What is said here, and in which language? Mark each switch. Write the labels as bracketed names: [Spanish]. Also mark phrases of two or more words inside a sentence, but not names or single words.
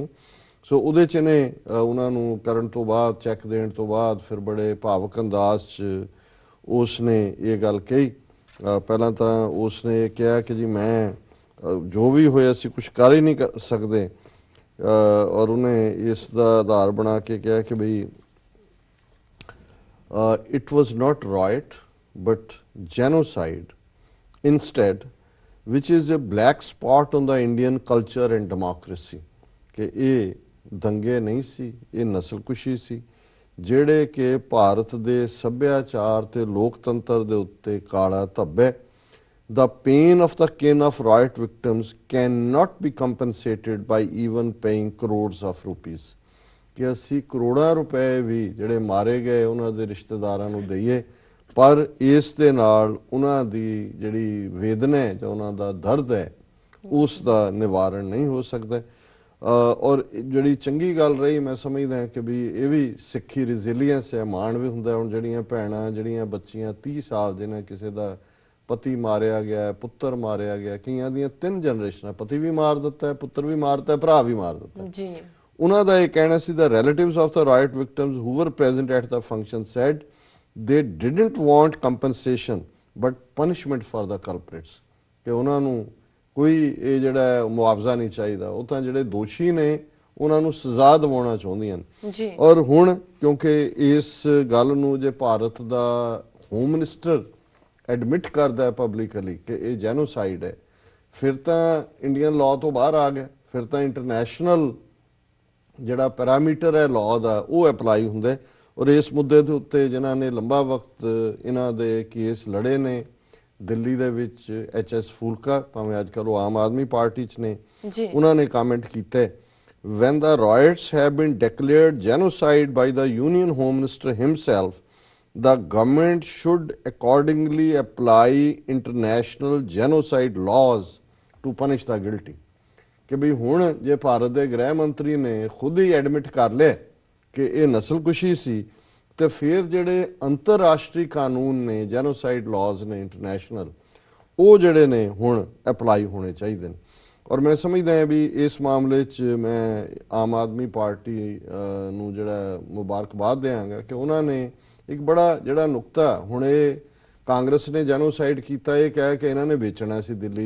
[Punjabi] ਸੋ ਉਹਦੇ 'ਚ ਨੇ ਉਹਨਾਂ ਨੂੰ ਕਰਨ ਤੋਂ ਬਾਅਦ, ਚੈੱਕ ਦੇਣ ਤੋਂ ਬਾਅਦ ਫਿਰ ਬੜੇ ਭਾਵਕ ਅੰਦਾਜ਼ 'ਚ ਉਸ ਨੇ ਇਹ ਗੱਲ ਕਹੀ। ਪਹਿਲਾਂ ਤਾਂ ਉਸ ਨੇ ਇਹ ਕਿਹਾ ਕਿ ਜੀ ਮੈਂ ਜੋ ਵੀ ਹੋਇਆ ਅਸੀਂ ਕੁਛ ਕਰ ਹੀ ਨਹੀਂ ਸਕਦੇ, ਔਰ ਉਹਨੇ ਇਸ ਦਾ ਆਧਾਰ ਬਣਾ ਕੇ ਕਿਹਾ ਕਿ ਬਈ [English] it was not riot but genocide instead, which is a black spot on the Indian culture and democracy। [Punjabi] कि ਇਹ ਦੰਗੇ ਨਹੀਂ ਸੀ, ਇਹ ਨਸਲਕੁਸ਼ੀ ਸੀ ਜਿਹੜੇ ਕਿ ਭਾਰਤ ਦੇ ਸੱਭਿਆਚਾਰ ਤੇ ਲੋਕਤੰਤਰ ਦੇ ਉੱਤੇ ਕਾਲਾ ਧੱਬਾ। [English] The pain of the kin of riot victims cannot be compensated by even paying crores of rupees। [Punjabi] ਕਿ ਅਸੀਂ ਕਰੋੜਾਂ ਰੁਪਏ ਵੀ ਜਿਹੜੇ ਮਾਰੇ ਗਏ ਉਹਨਾਂ ਦੇ ਰਿਸ਼ਤੇਦਾਰਾਂ ਨੂੰ ਦਈਏ, ਪਰ ਇਸ ਦੇ ਨਾਲ ਉਹਨਾਂ ਦੀ ਜਿਹੜੀ ਵੇਦਨਾ ਹੈ ਜਾਂ ਉਹਨਾਂ ਦਾ ਦਰਦ ਹੈ ਉਸ ਦਾ ਨਿਵਾਰਨ ਨਹੀਂ ਹੋ ਸਕਦਾ। ਔਰ ਜਿਹੜੀ ਚੰਗੀ ਗੱਲ ਰਹੀ ਮੈਂ ਸਮਝਦਾ ਕਿ ਵੀ ਇਹ ਵੀ ਸਿੱਖੀ ਰੈਜ਼ੀਲੀਅੰਸ ਹੈ, ਮਾਣ ਵੀ ਹੁੰਦਾ। ਹੁਣ ਜਿਹੜੀਆਂ ਭੈਣਾਂ ਜਿਹੜੀਆਂ ਬੱਚੀਆਂ 30 ਸਾਲ ਜਿਹਨਾਂ ਕਿਸੇ ਦਾ ਪਤੀ ਮਾਰਿਆ ਗਿਆ, ਪੁੱਤਰ ਮਾਰਿਆ ਗਿਆ, ਕਈਆਂ ਦੀਆਂ 3 ਜਨਰੇਸ਼ਨਾਂ, ਪਤੀ ਵੀ ਮਾਰ ਦਿੱਤਾ, ਪੁੱਤਰ ਵੀ ਮਾਰਤਾ, ਭਰਾ ਵੀ ਮਾਰ ਦਿੱਤਾ ਜੀ। ਉਹਨਾਂ ਦਾ ਇਹ ਕਹਿਣਾ ਸੀ [English] the relatives of the riot victims who were present at the function said they didn't want compensation but punishment for the culprits। [Punjabi] ਕਿ ਉਹਨਾਂ ਨੂੰ ਕੋਈ ਇਹ ਜਿਹੜਾ ਮੁਆਵਜ਼ਾ ਨਹੀਂ ਚਾਹੀਦਾ, ਉਹ ਤਾਂ ਜਿਹੜੇ ਦੋਸ਼ੀ ਨੇ ਉਹਨਾਂ ਨੂੰ ਸਜ਼ਾ ਦਿਵਾਉਣਾ ਚਾਹੁੰਦੀਆਂ ਨੇ ਜੀ। ਔਰ ਹੁਣ ਕਿਉਂਕਿ ਇਸ ਗੱਲ ਨੂੰ ਜੇ ਭਾਰਤ ਦਾ [English] home minister [Punjabi] ਐਡਮਿਟ ਕਰਦਾ ਹੈ ਪਬਲਿਕਲੀ ਕਿ ਇਹ ਜੈਨੋਸਾਈਡ ਹੈ, ਫਿਰ ਤਾਂ [English] Indian law [Punjabi] ਤੋਂ ਬਾਹਰ ਆ ਗਿਆ, ਫਿਰ ਤਾਂ ਇੰਟਰਨੈਸ਼ਨਲ ਜਿਹੜਾ ਪੈਰਾਮੀਟਰ ਹੈ ਲਾਅ ਦਾ ਉਹ ਅਪਲਾਈ ਹੁੰਦਾ। ਔਰ ਇਸ ਮੁੱਦੇ ਦੇ ਉੱਤੇ ਜਿਨ੍ਹਾਂ ਨੇ ਲੰਬਾ ਵਕਤ ਇਹਨਾਂ ਦੇ ਕੇਸ ਲੜੇ ਨੇ ਦਿੱਲੀ ਦੇ ਵਿੱਚ HS ਫੂਲਕਾ, ਭਾਵੇਂ ਅੱਜ ਕੱਲ੍ਹ ਉਹ ਆਮ ਆਦਮੀ ਪਾਰਟੀ 'ਚ ਨੇ, ਉਹਨਾਂ ਨੇ ਕਮੈਂਟ ਕੀਤਾ [English] when the riots have been declared genocide by the Union Home Minister himself, the government should accordingly apply international genocide laws to punish the guilty। [Punjabi] ਕਿ ਵੀ ਹੁਣ ਜੇ ਭਾਰਤ ਦੇ ਗ੍ਰਹਿ ਮੰਤਰੀ ਨੇ ਖੁਦ ਹੀ ਐਡਮਿਟ ਕਰ ਲਿਆ ਕਿ ਇਹ ਨਸਲਕੁਸ਼ੀ ਸੀ, ਤੇ ਫਿਰ ਜਿਹੜੇ ਅੰਤਰਰਾਸ਼ਟਰੀ ਕਾਨੂੰਨ ਨੇ, [English] genocide laws [Punjabi] ਨੇ ਇੰਟਰਨੈਸ਼ਨਲ, ਉਹ ਜਿਹੜੇ ਨੇ ਹੁਣ ਅਪਲਾਈ ਹੋਣੇ ਚਾਹੀਦੇ ਨੇ। ਔਰ ਮੈਂ ਸਮਝਦਾ ਹਾਂ ਵੀ ਇਸ ਮਾਮਲੇ 'ਚ ਮੈਂ ਆਮ ਆਦਮੀ ਪਾਰਟੀ ਨੂੰ ਜਿਹੜਾ ਮੁਬਾਰਕਬਾਦ ਦਿਆਂਗਾ ਕਿ ਉਹਨਾਂ ਨੇ ਇੱਕ ਬੜਾ ਜਿਹੜਾ ਨੁਕਤਾ ਹੁਣ ਇਹ ਕਾਂਗਰਸ ਨੇ ਜੈਨੋਸਾਈਡ ਕੀਤਾ ਇਹ ਕਹਿ ਕੇ ਇਹਨਾਂ ਨੇ ਵੇਚਣਾ ਸੀ ਦਿੱਲੀ 'ਚ।